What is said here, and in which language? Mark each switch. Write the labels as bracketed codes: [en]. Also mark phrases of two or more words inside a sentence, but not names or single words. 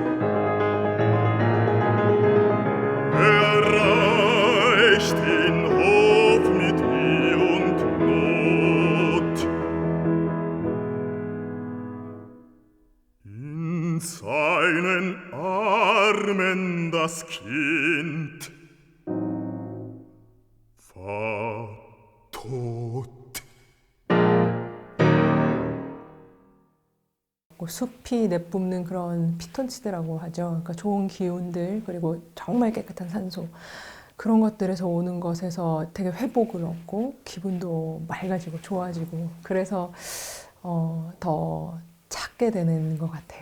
[de] Er reicht den Hof mit Mühe und Not. In seinen Armen das Kind war tot. [ko] 숲이 내뿜는 그런 피톤치드라고 하죠. 그러니까 좋은 기운들, 그리고 정말 깨끗한 산소, 그런 것들에서 오는 것에서 되게 회복을 얻고 기분도 맑아지고 좋아지고, 그래서 더 찾게 되는 것 같아요.